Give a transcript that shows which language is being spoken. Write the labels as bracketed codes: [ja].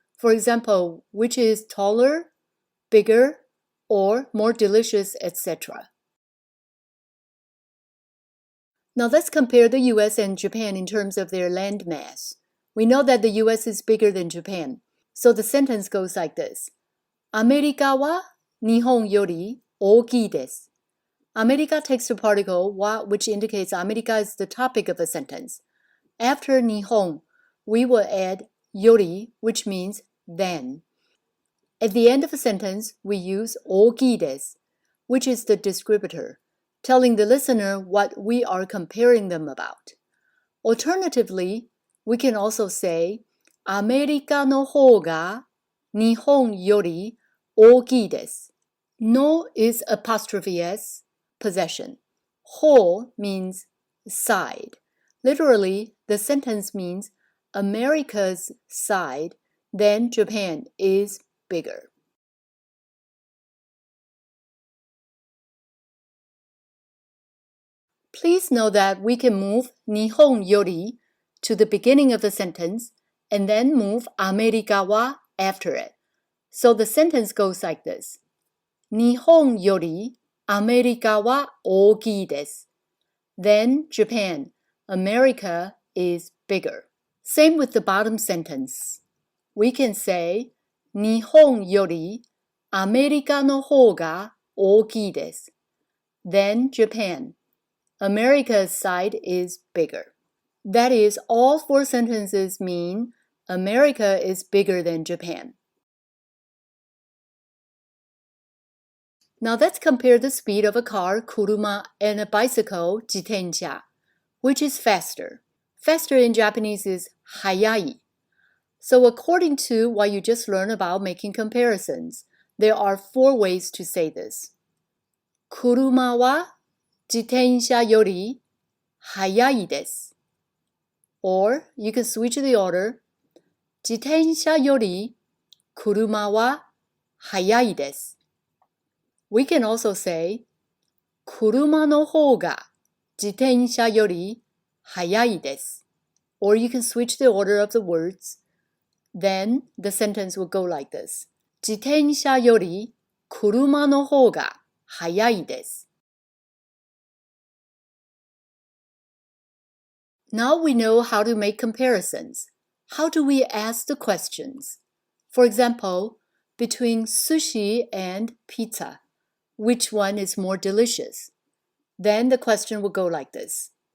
[en] For example, which is taller, bigger, or more delicious, etc. Now let's compare the US and Japan in terms of their land mass. We know that the US is bigger than Japan, so the sentence goes like this. [ja] アメリカは日本より大きいです。 [en] America takes the particle wa, which indicates America is the topic of a sentence. After 日本, we will add より, which means than. At the end of a sentence, we use 大きいです, which is the descriptor, telling the listener what we are comparing them about. Alternatively, we can also say [ja] アメリカの方が日本より大きいです。 [en] No is apostrophe s, possession. 方 means side. Literally, the sentence means America's side, then Japan is bigger. Please know that we can move 日本より to the beginning of the sentence and then move アメリカは after it. So the sentence goes like this. [ja] 日本よりアメリカは大きいです。 [en] Then Japan, America is bigger. Same with the bottom sentence. We can say [ja] 日本よりアメリカの方が大きいです。 [en] Then Japan, America's side is bigger. That is, all four sentences mean America is bigger than Japan. Now let's compare the speed of a car, 車, and a bicycle, 自転車. Which is faster? Faster in Japanese is 速い. So according to what you just learned about making comparisons, there are four ways to say this. [ja] 車は自転車より速いです. [en] Or you can switch the order. [ja] 自転車より車は速いです. [en] We can also say [ja] 車の方が自転車より速いです. [en] Or you can switch the order of the words. Then the sentence will go like this. [ja] 自転車より車の方が速いです. [en] Now we know how to make comparisons. How do we ask the questions? For example, between sushi and pizza, which one is more delicious? Then the question will go like this.